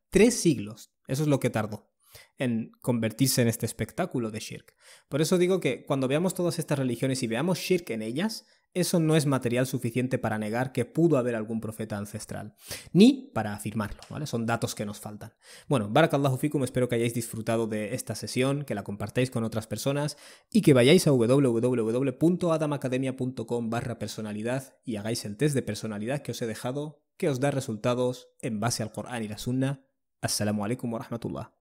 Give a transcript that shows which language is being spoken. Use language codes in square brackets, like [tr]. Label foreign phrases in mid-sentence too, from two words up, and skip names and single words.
[es] 3 siglos, eso es lo que tardó en convertirse en este espectáculo de shirk. Por eso digo que cuando veamos todas estas religiones y veamos shirk en ellas, eso no es material suficiente para negar que pudo haber algún profeta ancestral, ni para afirmarlo, ¿vale? Son datos que nos faltan. Bueno, [ar] بارك الله فيكم, [es] espero que hayáis disfrutado de esta sesión, que la compartáis con otras personas y que vayáis a www.adamacademia.com/personalidad y hagáis el test de personalidad que os he dejado, que os da resultados en base al Corán y la Sunna. [ar] السلام عليكم ورحمة الله.